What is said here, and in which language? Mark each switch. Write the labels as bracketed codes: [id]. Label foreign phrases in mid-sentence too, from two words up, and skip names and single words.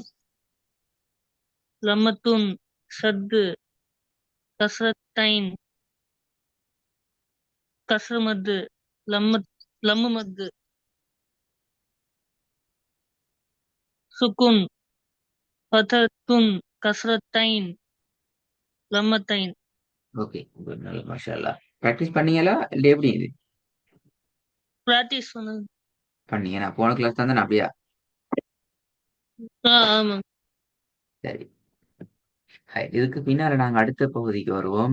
[ar] لمة شد كسرتين كسر مد لم لم مد سكون فتحة كسرتين لمتين. [ta] ஓகே, நல்ல [ar] ما شاء الله. [ta] பிராக்டிஸ் பண்ணீங்களா இல்ல எப்படி இது? பிராக்டிஸ் பண்ணது. பண்ணீங்க. நான் போன கிளாஸ் தான் தானே அப்படியா? ஆமா. சரி. ஹை, இதுக்கு பின்னால நாங்க அடுத்த பகுதிக்கு வருவோம்.